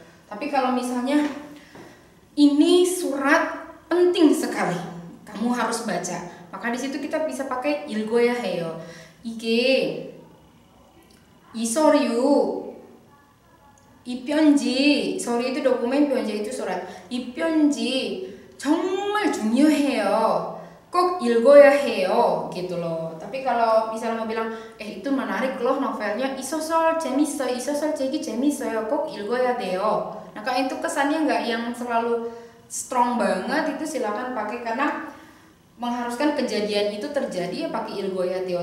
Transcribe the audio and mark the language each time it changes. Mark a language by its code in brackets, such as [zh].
[id] Tapi kalau misalnya ini surat penting sekali, kamu harus baca. Maka di situ kita bisa pakai [ko] 읽어야 해요. 이게 이 서류, 이 편지, 서류 [id] itu dokumen, [ko] 편지 [id] itu surat. [ko] 이 편지 정말 중요해요. 꼭 읽어야 해요 [id] gitu loh. Tapi kalau misalnya mau bilang itu menarik loh novelnya, [ko] 이 소설 재밌어요, 이 소설책이 재밌어요, 꼭 읽어야 돼요. [id] Nah kalau itu kesannya nggak yang selalu strong banget, itu silakan pakai karena mengharuskan kejadian itu terjadi ya pakai [ko] 읽어야 돼요.